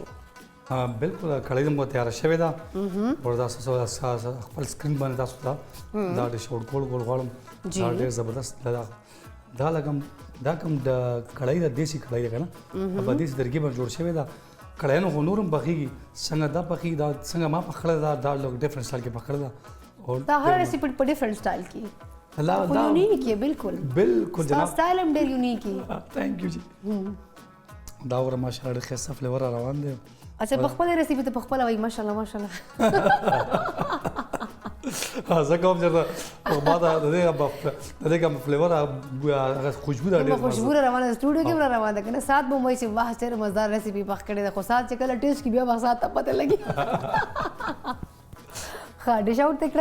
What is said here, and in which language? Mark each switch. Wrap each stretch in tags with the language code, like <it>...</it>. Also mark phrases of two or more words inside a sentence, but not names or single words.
<ps>بالکل کړای مو تیار شوی دا وردا خپل سکرین باندې تاسو دا</ps> <en>dish out</en> <ps>کول غواړم دا ډېر زبردست دا لګم دا کوم د کړای د دیسی کړای کنه په دې درګي باندې جوړ شوی دا کړای نو نورم بخیږي څنګه دا بخی دا څنګه ما پخړه دا لوګ</ps> <en>different style</en> <ps>کې پخړه دا او دا هر ریسیپي په</ps> <en>different style</en> <ps>کې لا دا</ps> <ur>یونیک ہے بالکل جناب</ur> <ps>سټایل هم ډیر یونیک ہے</ps> <en>thank you</en> <ps>جی دا ور ماشاءالله ډېر ښه فلیور روان دی اچھا په خپله ریسیپي ته په خپله وایي ماشاءالله ماشاءالله زه کوم چې ما ته د دې کوم فلیور هغه خوشبو ده ډېر خوشبو روانه ده سټوډیو کې روانه ده که نه سات به مو وایي چې واه ډېره مزدار ریسیپي پخ کړې ده خو سات چې کله ټیسټ کړي بیا به سات ته پته لګي ښه</ps> <en>dish out</en> <ps>دې کړه</ps>